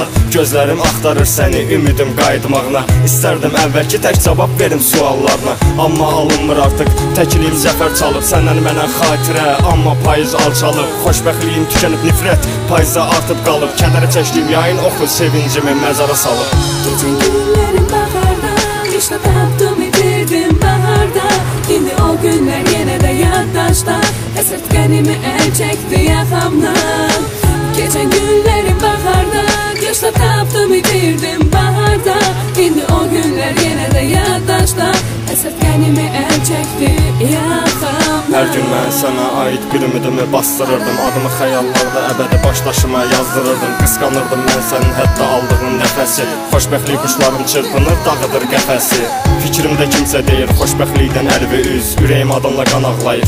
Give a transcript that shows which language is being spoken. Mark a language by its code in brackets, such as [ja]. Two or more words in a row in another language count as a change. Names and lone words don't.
[az] Gözlərim axtarır səni, ümidim qayıtmağına, İstərdim əvvəlki tək cavab verim suallarına. Amma alınmır artıq, təkliyim zəfər çalıb, səndən mənə xatirə, amma payız alçalıb. Xoşbəxtliyim tükənib nifrət, payıza artıb qalıb, kədərə çəkdiyim yayın oxu sevincimi məzara salıb. [tr] Geçen günlerim baharda, işte tapdım itirdim baharda. İndi o günler yine de yaddaşta, esirtgenimi el çekti yakamdan. Geçen günlerim baharda, işte tapdım itirdim baharda. İndi o günler yine de yaddaşta, esirtgenimi el çekti yakamdan. [az] Hər gün mən sənə aid bir ümidimi bastırırdım, adımı xəyallarda əbədi başdaşıma yazdırırdım. Qısqanırdım mən sənin hətta aldığın nəfəsi, xoşbəxtlik quşlarım çırpınır, dağıdır qəfəsi. Fikrimdə kimsə deyir, xoşbəxtlikdən əlvi üz, ürəyim adamla qan ağlayır.